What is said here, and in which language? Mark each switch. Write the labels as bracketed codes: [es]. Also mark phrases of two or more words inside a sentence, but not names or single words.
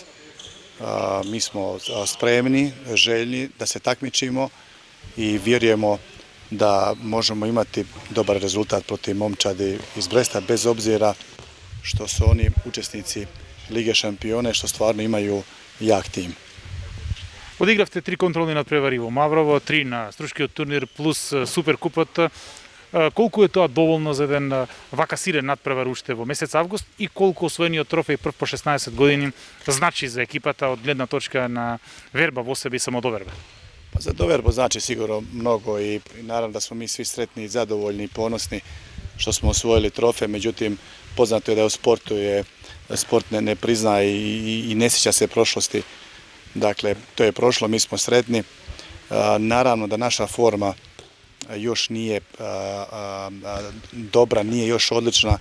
[bs] Mi smo spremni, željni da se takmičimo i vjerujemo da možemo imati dobar rezultat protiv momčadi iz Bresta, bez obzira što su oni učesnici Lige šampione, što stvarno imaju jak tim. [mk] Одигравте 3 контролни надпревари во Маврово, 3 на струшкиот турнир плюс Суперкупот. Колку е тоа доволно за еден вака силен надпревар уште во месец август и колку освоениот трофеј прв по 16 години значи за екипата од гледна точка на верба во себе и самодоверба? [bs] Pa za doverbu znači sigurno mnogo i naravno da smo mi svi sretni, zadovoljni i ponosni što smo osvojili trofej, međutim poznato je da u sportu sport ne prizna i ne sjeća se prošlosti. Dakle, to je prošlo, mi smo sretni. Naravno da naša forma još nije dobra, nije još odlična.